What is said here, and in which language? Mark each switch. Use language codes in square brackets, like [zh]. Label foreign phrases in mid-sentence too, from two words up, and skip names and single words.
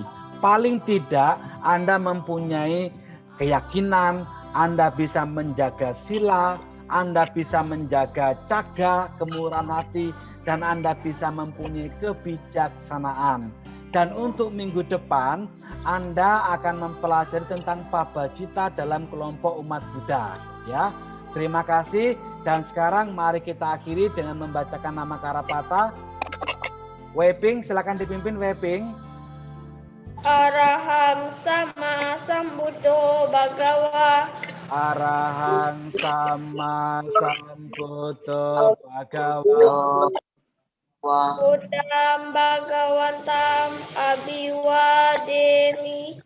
[id] Paling tidak Anda mempunyai keyakinan, Anda bisa menjaga sila, Anda bisa menjaga caga, kemurahan hati, dan Anda bisa mempunyai kebijaksanaan. Dan untuk minggu depan, Anda akan mempelajari tentang Pabajita dalam kelompok umat Buddha. Ya, terima kasih. Dan sekarang mari kita akhiri dengan membacakan nama Karapata. Weping, silakan dipimpin Weping. [pi] Araham sama sambuddho bhagawa. Arahang sama sambuddho bhagawa. Buddham bhagawantam abhiwademi.